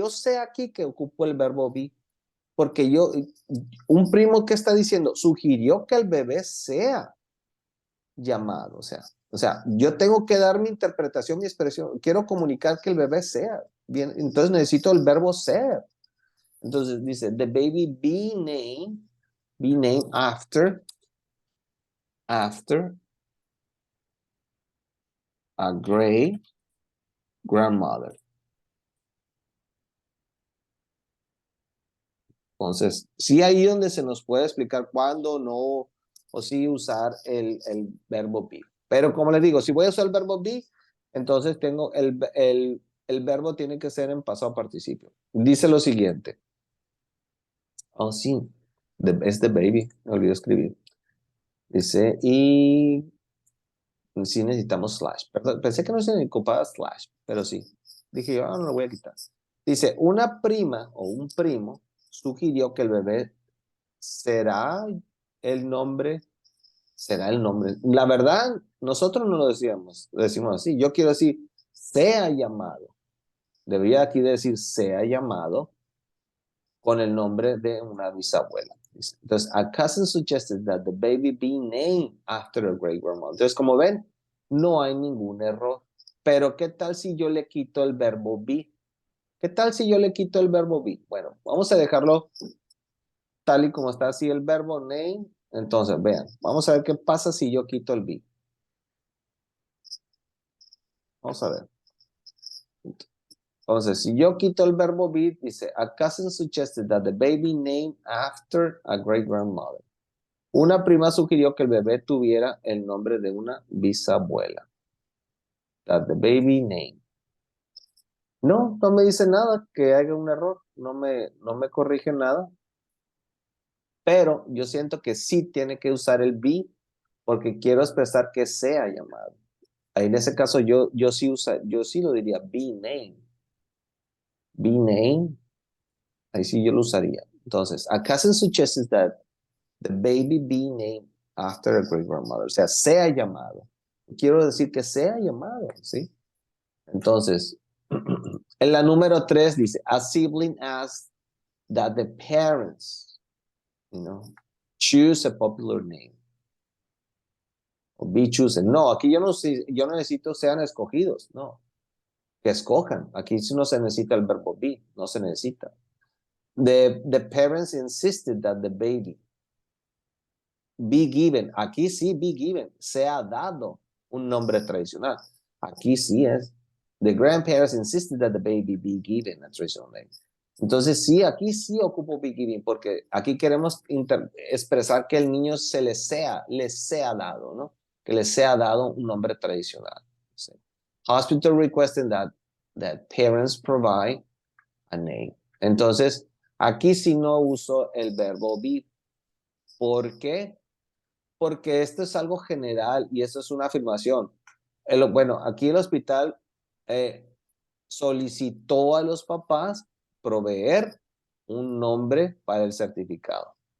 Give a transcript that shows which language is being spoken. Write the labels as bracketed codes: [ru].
[es] Yo sé aquí que ocupo el verbo be, porque un primo que está diciendo, sugirió que el bebé sea llamado, o sea, yo tengo que dar mi interpretación, mi expresión, quiero comunicar que el bebé sea, bien, entonces necesito el verbo ser. Entonces dice, [en] the baby be named after a great grandmother. [es] Entonces, sí ahí donde se nos puede explicar cuándo no, o sí usar el verbo be. Pero como les digo, si voy a usar el verbo be, entonces tengo el verbo tiene que ser en pasado participio. Dice lo siguiente. Oh, sí, es [en] the baby, [es] me olvidé escribir. Dice, y sí necesitamos slash. Perdón, pensé que no se ocupaba slash, pero sí. Dije yo, no lo voy a quitar. Dice, una prima o un primo sugirió que el bebé será el nombre, será el nombre. La verdad, nosotros no lo decíamos, lo decimos así. Yo quiero decir, sea llamado. Debería aquí decir, sea llamado con el nombre de una bisabuela. Entonces, [en] a cousin suggested that the baby be named after a great grandmother. [es] Entonces, como ven, no hay ningún error. Pero, ¿qué tal si yo le quito el verbo be? ¿Qué tal si yo le quito el verbo be? Bueno, vamos a dejarlo tal y como está así el verbo name. Entonces, vean, vamos a ver qué pasa si yo quito el be. Vamos a ver. Entonces, si yo quito el verbo be, dice, [en] a cousin suggested that the baby named after a great grandmother. [es] Una prima sugirió que el bebé tuviera el nombre de una bisabuela. [en] That the baby name. [es] No, no me dice nada que haya un error. No me corrige nada. Pero yo siento que sí tiene que usar el be porque quiero expresar que sea llamado. Ahí en ese caso yo sí lo diría be name. Be name. Ahí sí yo lo usaría. Entonces, [en] a cousin suggests that the baby be named after a great grandmother. [es] O sea, sea llamado. Quiero decir que sea llamado, ¿sí? Entonces, en la número 3 dice, [en] a sibling asks that the parents, choose a popular name. O be chosen. [es] No, aquí yo no necesito sean escogidos, no. Que escojan. Aquí sí no se necesita el verbo be, no se necesita. [en] The parents insisted that the baby be given. [es] Aquí sí, be given. Se ha dado un nombre tradicional. Aquí sí es. [en] The grandparents insisted that the baby be given a traditional name. [es] Entonces sí, aquí sí ocupo be given porque aquí queremos expresar que el niño les sea dado, ¿no? Que les sea dado un nombre tradicional. ¿Sí? [en] Hospital requesting that parents provide a name. [es] Entonces, aquí sí no uso el verbo be. ¿Por qué? Porque esto es algo general y eso es una afirmación. Bueno, aquí el hospital eh, solicitó a los papás proveer un nombre para el certificado.